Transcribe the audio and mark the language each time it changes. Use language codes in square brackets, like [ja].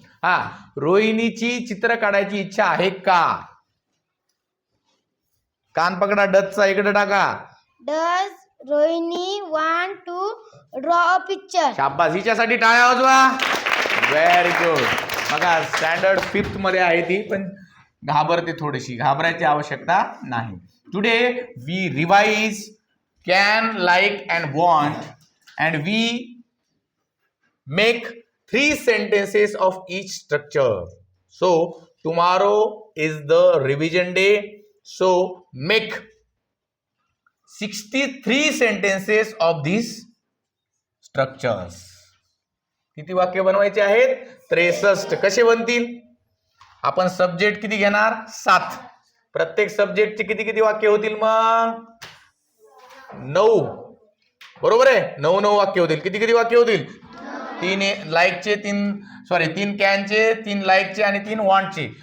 [mr] हा रोहिणीची चित्र काढायची इच्छा आहे का? कान पकडा, डचचा इकडे टाका. [en] Does Rohini want to draw a picture? [mr] शाबास, हिच्यासाठी टाळ्या वाजवा. [en] Very good. [mr] बघा स्टँडर्ड 5th मध्ये आहे ती, पण घाबरते थोडीशी. घाबरायची आवश्यकता नाही. [en] Today we revise can, like and want, and we make 3 sentences of each structure. So tomorrow is the revision day, so make 63 sentences of these structures. [mr] किती वाक्य बनवायचे आहेत? 63. कसे बनतील? आपण सब्जेक्ट किती घेणार? 7. प्रत्येक सब्जेक्टचे किती किती वाक्य होतील मग? 9. बरोबर आहे. 9 वाक्य होतील. किती किती वाक्य होतील? 3 लाईकचे, 3 कॅनचे, 3 लाईकचे आणि 3 वॉन्टचे.